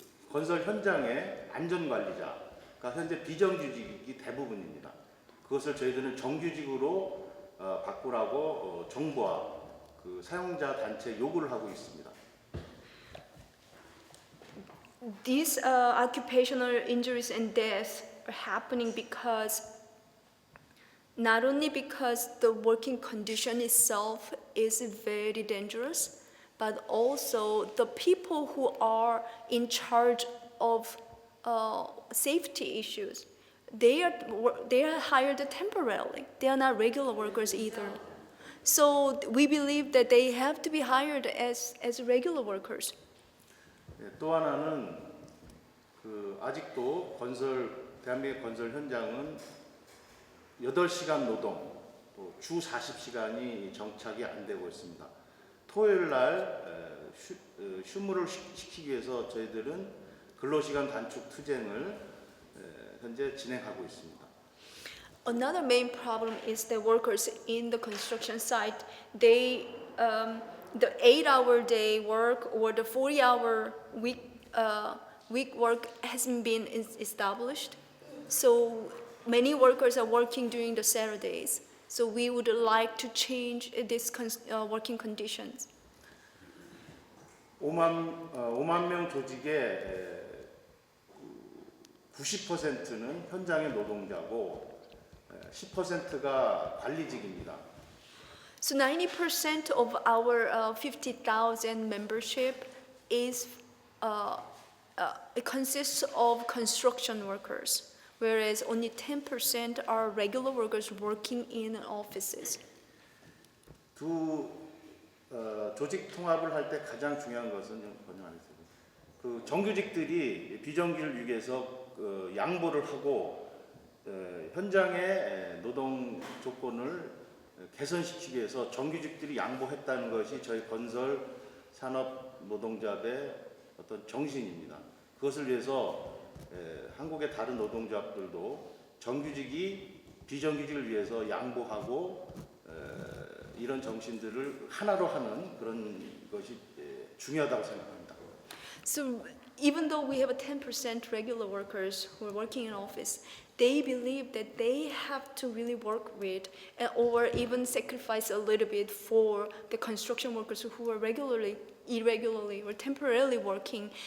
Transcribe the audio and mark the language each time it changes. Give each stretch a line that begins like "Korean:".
Korean: 건설 현장의 안전관리자가 현재 비정규직이 대부분입니다. 그것을 저희들은 정규직으로 바꾸라고 정부와 사용자 단체 요구를 하고 있습니다.
English: These occupational injuries and deaths are happening not only because the working condition itself is very dangerous, but also the people who are in charge of safety issues. They are hired temporarily. They are not regular workers either. So we believe that they have to be hired as regular workers.
Korean: 또 하나는 아직도 대한민국 건설 현장은 8시간 노동, 주 40시간이 정착이 안 되고 있습니다. 토요일 날 휴무를 시키기 위해서 저희들은 근로시간 단축 투쟁을 현재 진행하고 있습니다.
English: Another main problem is the workers in the construction site. The 8-hour day work or the 40-hour week work hasn't been established. So many workers are working during the Saturdays. So we would like to change these working conditions.
Korean: 5만 명 조직의 90%는 현장의 노동자고 10%가 관리직입니다.
English: So 90% of our 50,000 membership it consists of construction workers, whereas only 10% are regular workers working in offices.
Korean: 조직 통합을 할 때 가장 중요한 것은 정규직들이 비정규직을 위해서 양보를 하고 현장의 노동 조건을 개선시키기 위해서 정규직들이 양보했다는 것이 저희 건설 산업 노동조합의 어떤 정신입니다. 그것을 위해서 한국의 다른 노동조합들도 정규직이 비정규직을 위해서 양보하고 이런 정신들을 하나로 하는 그런 것이 중요하다고 생각합니다.
English: So even though we have 10% regular workers who are working in office, they believe that they have to really work with or even sacrifice a little bit for the construction workers who are irregularly or temporarily working.